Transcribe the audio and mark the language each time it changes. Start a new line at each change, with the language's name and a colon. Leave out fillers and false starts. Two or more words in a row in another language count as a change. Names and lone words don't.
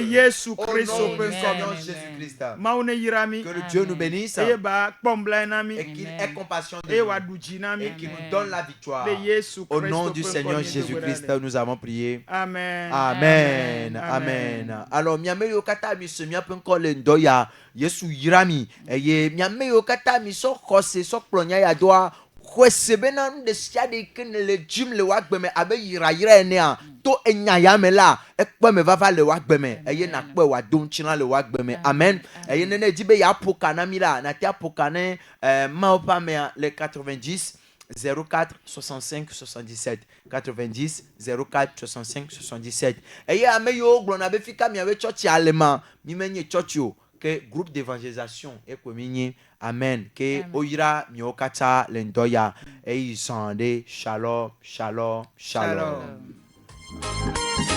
French: Au nom du Seigneur Jésus-Christ. Que le Dieu nous bénisse et qu'il ait compassion de nous et qu'il nous donne la victoire. Au nom du Seigneur Jésus-Christ, nous avons prié. Amen. Amen. Amen. Alors,
Ewe: miame yo kata mi se miape nkole ndoya Yesu yirami. Eye miame yo kata mi so kose so plonya ya doa. Kwesebe na nde siade kene le jim le wagbeme abe yira enea to enya ya me la ekpe me vava le wagbeme eye na kpe wa don china le wagbeme. Amen. Eye nene dibe ya pokana mi la na tia pokane maopa me le 90 04 65 77 90 04 65 77. Eye ame yo glona be fika mi awe church allemand mi menye church yo
French: que groupe d'évangélisation et communion.
Ewe: Amen. Que oyira miokata lendoya et isande
Hebrew: shalom shalom shalom.